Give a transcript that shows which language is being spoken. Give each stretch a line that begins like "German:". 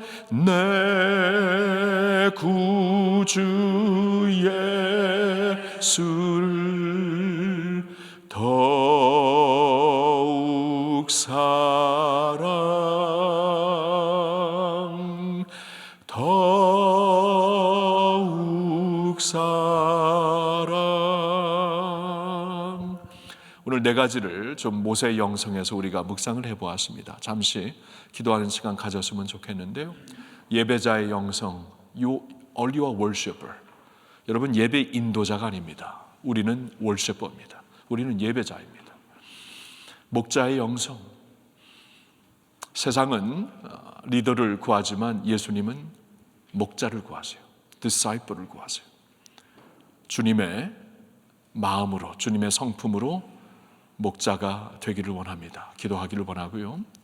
Korean: 내 구주 예수를 더욱 사랑, 더욱 사랑. 오늘 네 가지를 좀 모세의 영성에서 우리가 묵상을 해보았습니다. 잠시 기도하는 시간 가졌으면 좋겠는데요. 예배자의 영성,
English: You are a worshiper.
Korean: 여러분, 예배 인도자가 아닙니다. 우리는 월시퍼입니다. 우리는 예배자입니다. 목자의 영성, 세상은 리더를 구하지만 예수님은 목자를 구하세요. disciple을 구하세요. 주님의 마음으로, 주님의 성품으로 목자가 되기를 원합니다. 기도하기를 원하고요.